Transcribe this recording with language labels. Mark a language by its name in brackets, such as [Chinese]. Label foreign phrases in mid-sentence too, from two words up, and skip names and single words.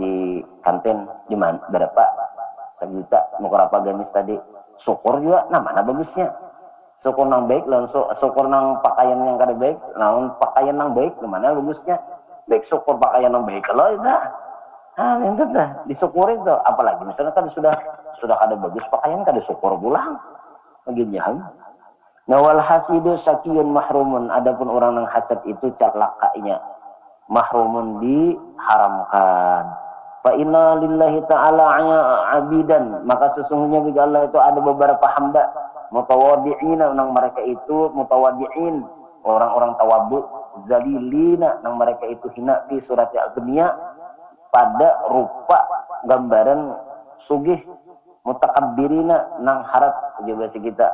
[Banjar] di kantin di mana berapa 1 juta nukar apa gamis tadi syukur juga nah mana bagusnya syukur nang baik lawan syukur nang pakaian yang kada baik lawan pakaian nang baik gimana bagusnya baik syukur pakaian nang baik kalau itu itu dah disyukuri itu apalagi misalnya kan sudah kada bagus pakaian kada syukur pulang begini ya. [Arabic] والحاسد شقي محروم, [Indonesian] adapun orang yang hasad itu celakanya mahrumun diharamkan. [Arabic] فإن لله تعالى عبادا, [Banjar] maka sesungguhnya bagi Allah itu ada beberapa hamba mutawaddi'ina, nang mereka itu mutawaddi'in, orang-orang tawadhu, zalilina, nang mereka itu hina [Arabic] في صورة الدنيا [Banjar] pada rupa gambaran sugih, mutakabbirina nang harap juga kita.